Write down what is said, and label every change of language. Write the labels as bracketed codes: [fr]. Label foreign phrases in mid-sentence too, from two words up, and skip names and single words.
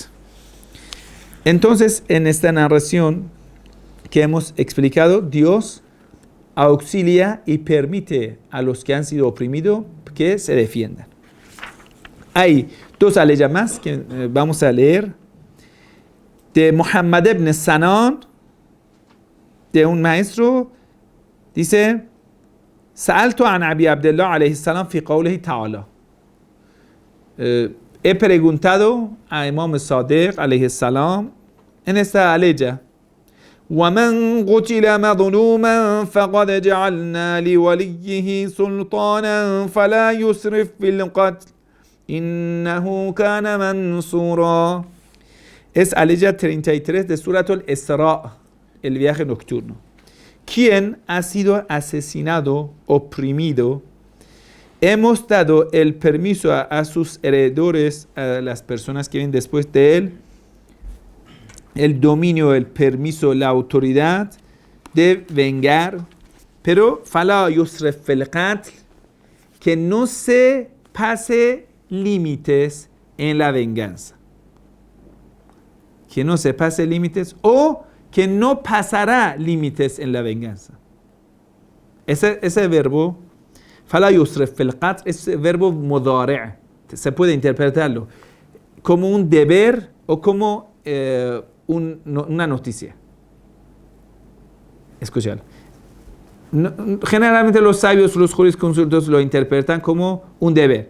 [es] Entonces, en esta narración que hemos explicado, Dios auxilia y permite a los que han sido oprimidos que se defiendan. Hay dos aleyas más que vamos a leer. De Muhammad ibn Sanan, de un maestro, dice: [ar] سألت عن أبي عبد الله عليه السلام في قوله تعالى. [es] He preguntado a Imam Sadiq [ar] عليه السلام [es] en esta aleya: [ar] وَمَنْ قُتِلَ مَظْلُومًا فَقَدْ جَعَلْنَا لِوَلِيِّهِ سُلْطَانًا فَلَا يُسْرِفْ فِي الْقَتْلِ إِنَّهُ كَانَ مَنْصُورًا. [es] Es aleya 33 de Surat al-Isra, el viaje nocturno. Quien ha sido asesinado, oprimido, hemos dado el permiso a sus heredores, a las personas que vienen después de él, el dominio, el permiso, la autoridad de vengar, pero [ar] فلا يسرف في القتل, [es] que no se pase límites en la venganza. Que no se pase límites o que no pasará límites en la venganza. Ese verbo, [ar] فلا يسرف في القتل, [es] es verbo mudari', se puede interpretarlo como un deber o como una noticia. Escuchad. Generalmente los sabios, los jurisconsultos lo interpretan como un deber.